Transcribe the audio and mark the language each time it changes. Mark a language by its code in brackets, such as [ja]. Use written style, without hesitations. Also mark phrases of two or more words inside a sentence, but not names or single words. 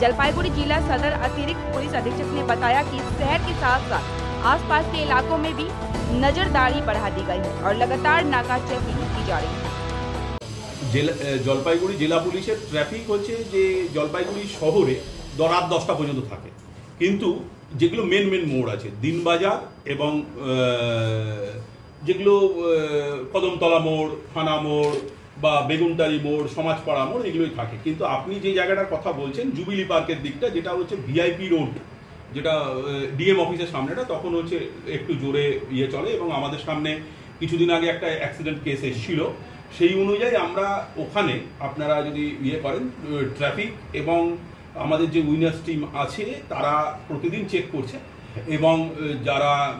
[hi] जलपाईगुड़ी जिला सदर अतिरिक्त पुलिस अधीक्षक ने बताया कि शहर के साथ साथ आसपास के इलाकों में भी नजरदारी बढ़ा दी गई है और लगातार नाका चेकिंग की जा रही है। [bn] জলপাইগুড়ি জেলা পুলিশের ট্রাফিক হচ্ছে যে জলপাইগুড়ি শহরে রাত 10টা পর্যন্ত থাকে, কিন্তু যেগুলো মেন মেন মোড় আছে দিনবাজার এবং যেগুলো কদমতলা মোড়, থানা মোড় বা বেগুনটারি মোড়, সমাজপাড়া মোড় এগুলোই থাকে। কিন্তু আপনি যে জায়গাটার কথা বলছেন জুবিলি পার্কের দিকটা, যেটা হচ্ছে ভিআইপি রোড, যেটা ডিএম অফিসের সামনেটা, তখন হচ্ছে একটু জোরে চলে এবং আমাদের সামনে কিছুদিন আগে একটা [en] accident case [bn] এসেছিল। সেই অনুযায়ী আমরা ওখানে আপনারা যদি করেন ট্রাফিক এবং আমাদের যে [en] winners team [bn] আছে তারা প্রতিদিন চেক করছে এবং যারা